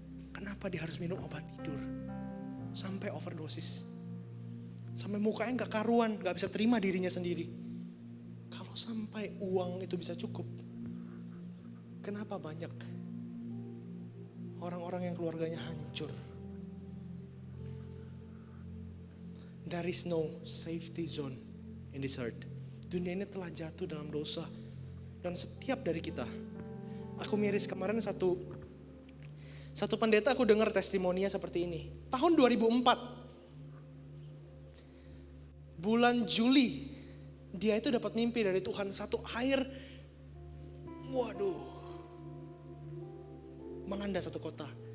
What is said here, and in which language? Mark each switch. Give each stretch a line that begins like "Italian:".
Indonesian: Kenapa dia harus minum obat tidur? Sampai overdosis. Sampai mukanya gak karuan, gak bisa terima dirinya sendiri. Kalau sampai uang itu bisa cukup, kenapa banyak orang-orang yang keluarganya hancur?
English: There is no safety zone in this earth.
Indonesian: Dunia ini telah jatuh dalam dosa. Dan setiap dari kita, aku miris kemarin satu pendeta, aku dengar testimoninya seperti ini. Tahun 2004, bulan Juli, dia itu dapat mimpi dari Tuhan, satu air, melanda satu kota.